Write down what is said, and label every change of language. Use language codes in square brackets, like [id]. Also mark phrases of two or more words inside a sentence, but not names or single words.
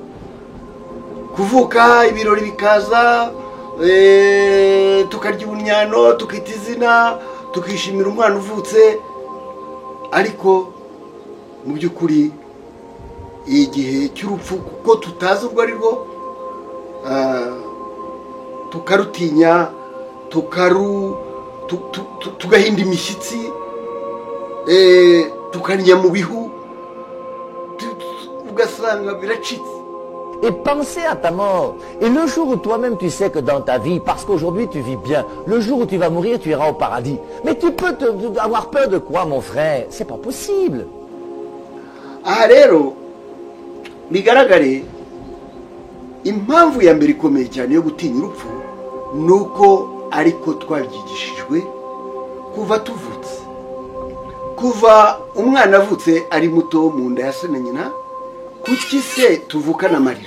[rw] Kuvuka ibirori bikaza, tukarya ubunyano, tukita izina, tukishimira umwana uvutse, ariko mu by'ukuri igihe cy'urupfu kuko tutazi urwo ari rwo tukarutinya, tugahinda imishyitsi, tukanya mu bihu, ugasanga biracitse. [fr] Et pensez à ta mort. Et le jour où toi-même tu sais que dans ta vie, parce qu'aujourd'hui tu vis bien, le jour où tu vas mourir, tu iras au paradis. Mais tu peux avoir peur de quoi, mon frère? C'est pas possible. [rw] Aha rero bigaragare impamvu ya mbere ikomeye cyane yo gutinya urupfu nuko ariko twabyigishijwe kuva tuvutse. Kuva umwana avutse ari muto mu nda ya se na nyina, kuki se tuvukana amarira?